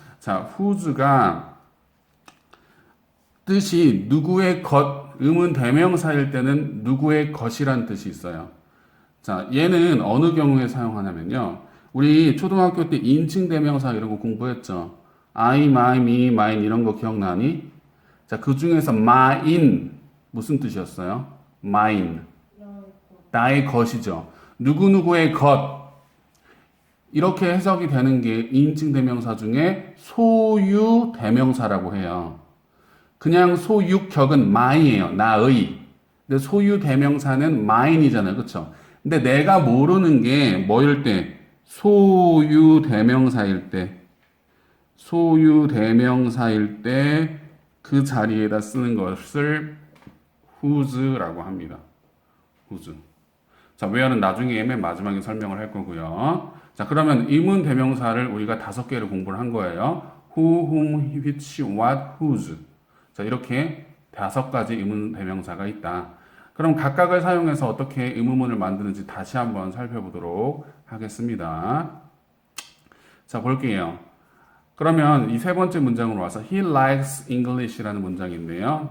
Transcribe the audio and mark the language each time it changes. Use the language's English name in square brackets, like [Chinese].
[Korean] 자, whose가 뜻이 누구의 것, 의문 대명사일 때는 누구의 것이란 뜻이 있어요. 자, 얘는 어느 경우에 사용하냐면요. 우리 초등학교 때 인칭 대명사 이런 거 공부했죠. [English] I, my, me, mine [Korean] 이런 거 기억나니? 자, 그 중에서 mine 무슨 뜻이었어요? mine. 나의 것이죠. 누구누구의 것. 이렇게 해석이 되는 게 인칭 대명사 중에 소유 대명사라고 해요. 그냥 소유격은 my예요. 나의. 근데 소유 대명사는 mine이잖아요. 그렇죠? 근데 내가 모르는 게 뭐일 때? 소유 대명사일 때. 소유 대명사일 때 그 자리에다 쓰는 것을 whose라고 합니다. [English] whose. [Korean] 자, where는 나중에 맨 마지막에 설명을 할 거고요. 자, 그러면 의문 대명사를 우리가 5개를 공부를 한 거예요. [English] who, whom, which, what, whose. [Korean] 자, 이렇게 5가지 의문 대명사가 있다. 그럼 각각을 사용해서 어떻게 의문문을 만드는지 다시 한번 살펴보도록 하겠습니다. 자, 볼게요. 그러면 이 세 번째 문장으로 와서 [English] He likes English [Korean] 라는 문장인데요.